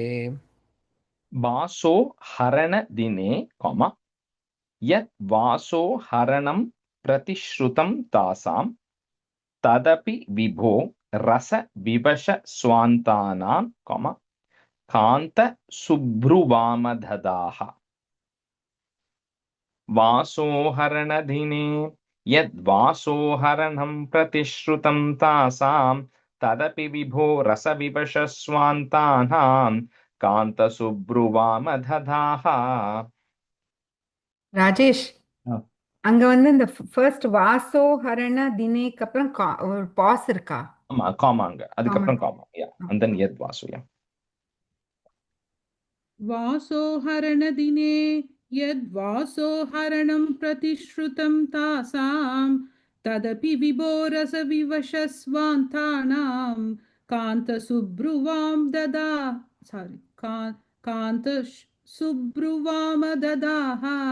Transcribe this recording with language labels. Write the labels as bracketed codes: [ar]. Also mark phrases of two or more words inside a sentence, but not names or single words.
[sa] वासो हरण दिने यत् वासो हरणं प्रतिश्रुतं तासां तदपि विभो रस विवश स्वान्तानां कान्त सुभ्रुवामददाः। वासोहरण दिने यद्वासोहरणं प्रतिश्रुतं तासां तदपि विभो रसविवश स्वान्तानां कान्तसुब्रुवामदधाः। [ta] ராஜேஷ் அங்க வந்து இந்த ஃபர்ஸ்ட் [sa] वासो हरण [ta] தினேக்கு அப்புறம் ஒரு பாஸ் இருக்கா? ஆமா, காமாங்க, அதுக்கப்புறம் காமா. [en] and then [sa] यद् वसु. वासोहरणदिने यद्वासोहरणं प्रतिश्रुतं तासां तदपि विभोरसविवशस्वान्तानां कान्तसुब्रुवां कान्तसुब्रुवामददाः।